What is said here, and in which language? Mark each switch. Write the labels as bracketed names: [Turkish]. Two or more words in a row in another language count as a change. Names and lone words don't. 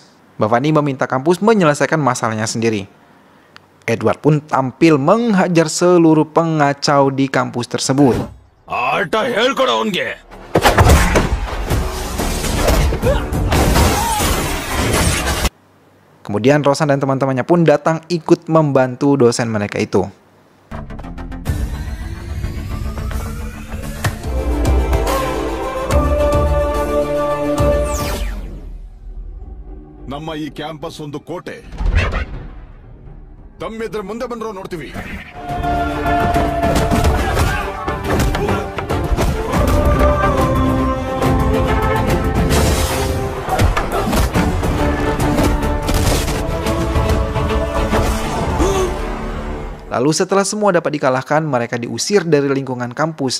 [Indonesian] Bhavani meminta kampus menyelesaikan masalahnya sendiri. Edward pun tampil menghajar seluruh pengacau di kampus tersebut. Kemudian Rosan dan teman-temannya pun datang ikut membantu dosen mereka itu. [Kannada] ನಮ್ಮ ಈ ಕ್ಯಾಂಪಸ್ ಒಂದು ಕೋಟೆ. ತಮ್ಮಿದ್ರ ಮುಂದೆ ಬಂದ್ರೋ ನೋಡ್ತೀವಿ. [Indonesian] Lalu setelah semua dapat dikalahkan, mereka diusir dari lingkungan kampus.